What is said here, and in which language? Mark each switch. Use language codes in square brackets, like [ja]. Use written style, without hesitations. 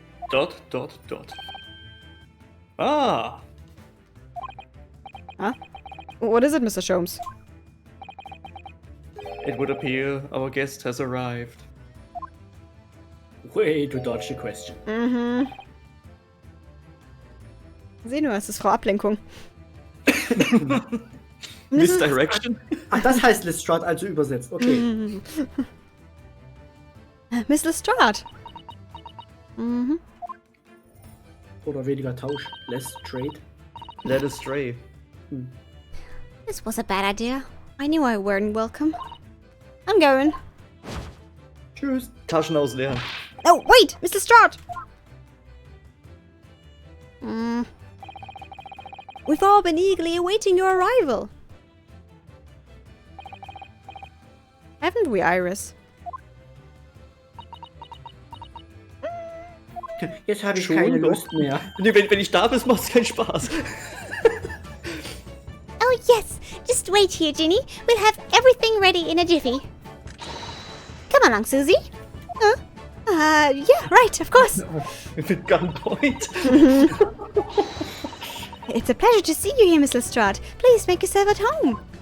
[en] Dot, dot, dot. Ah! Huh? What is it, Mr. Sholmes? It would appear our guest has arrived. Way to dodge the question. [de] Sieh nur, es ist Frau Ablenkung. [en] Misdirection? [de] Ach, das heißt Lestrade, also übersetzt. Okay. [en] Miss Lestrade. [de] Oder weniger Tausch. [en] Less trade. Led astray. This was a bad idea. I knew I weren't welcome. I'm going. [de] Tschüss. Taschen ausleeren. [en] Oh, wait! Miss Lestrade! We've all been eagerly awaiting your arrival. Haven't we, Iris? [de] Jetzt habe ich Schon keine noch? Lust mehr. Nee, wenn ich da bin, macht's keinen Spaß. [en] Oh, yes. Just wait here, Ginny. We'll have everything ready in a jiffy. Come along, Susie. Huh? Yeah, right, of course. [de] Mit Gunpoint. [en] It's a pleasure to see you here, Miss Lestrade. Please make yourself at home.